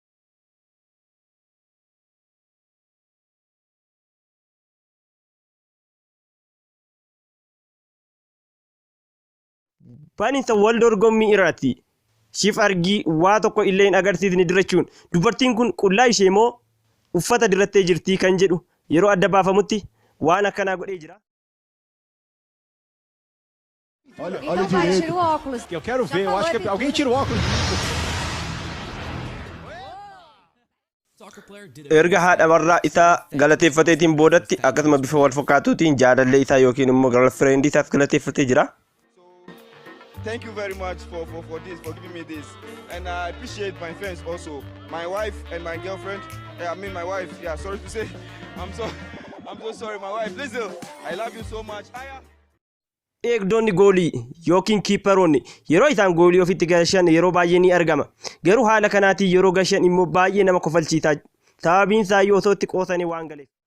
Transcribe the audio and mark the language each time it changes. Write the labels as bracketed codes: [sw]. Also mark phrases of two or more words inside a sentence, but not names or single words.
[om] Baniinsa wal dorgommii irratti shiif argii waa tokko illee hin agarsiisne dirachuun dubartiin kun qullaa ishee moo uffata dirattee jirtii kan jedhu yeroo adda baafamutti waan akkanaa godhee jira. [pt] Olha direito. Eu quero ver, eu acho que alguém tira o óculos. [om] Erga haadha warraa isaa galateeffateetiin boodatti akkasuma bifa wal fakkaatuutiin jaalallee isaa yookiin immoo girlfriend isaas galateeffatee jira. [en] Thank you very much for giving me this, and I appreciate my friends also, my wife and my girlfriend. I mean my wife. Yeah, sorry to say, I'm so sorry, my wife. Listen, I love you so much. [om] Eegdonni goolii yookiin kiipparoonni yeroo isaan goolii ofitti gashan yeroo baay'ee ni argama. Garuu haala kanaatiin yeroo gashan immoo baay'ee nama kofalchiisa. Sababiin isaa yoo osoo itti qoosanii waan galeef.